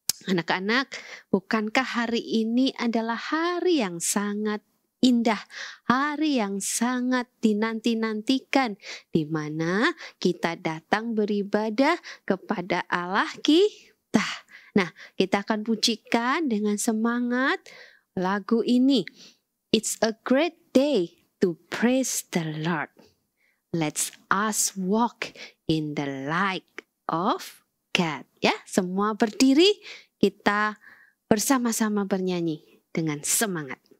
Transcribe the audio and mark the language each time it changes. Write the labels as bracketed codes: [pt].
[id] Anak-anak, bukankah hari ini adalah hari yang sangat indah, hari yang sangat dinanti-nantikan, di mana kita datang beribadah kepada Allah kita. Nah, kita akan pujikan dengan semangat lagu ini. [en] It's a great day to praise the Lord. Let's us walk in the light of God. [id] Ya, semua berdiri, kita bersama-sama bernyanyi dengan semangat.